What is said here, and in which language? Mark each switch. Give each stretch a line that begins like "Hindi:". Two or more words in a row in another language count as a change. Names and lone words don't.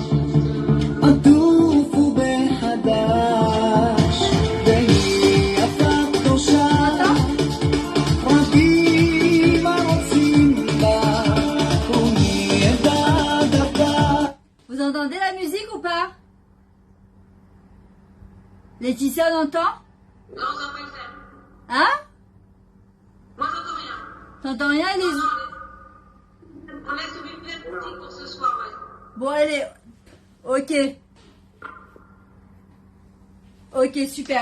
Hebrew: עטוף ובחדש והיא יפה קדושה רבים הרוצים בה ומידע דבר.
French: Vous entendez la musique ou pas? Laetitia, on entend? Non, ça va pas le faire. Hein? Moi, j'entends rien. T'entends rien? On laisse le bébé pour ce soir, ouais. Bon, allez. Ok, super.